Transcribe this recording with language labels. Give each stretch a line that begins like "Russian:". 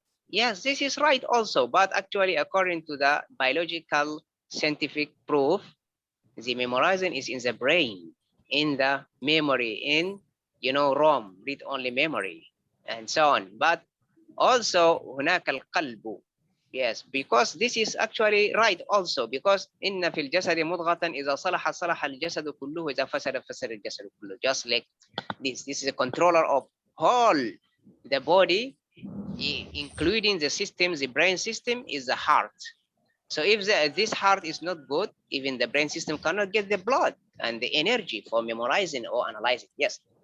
English: Yes, this is right also. But actually, according to the biological scientific proof, the memorizing is in the brain, in the memory, in, ROM, read-only memory, and so on. But also,
Arabic: هناك القلب.
English: Yes, because this is actually right also, because
Arabic: إن في الجسد مضغة إذا صلح صلح الجسد كله إذا فسد فسد الجسد كله.
English: Just like this is a controller of whole the body, including the system, the brain system is the heart. So if this heart is not good, even the brain system cannot get the blood and the energy for memorizing or analyzing. Yes.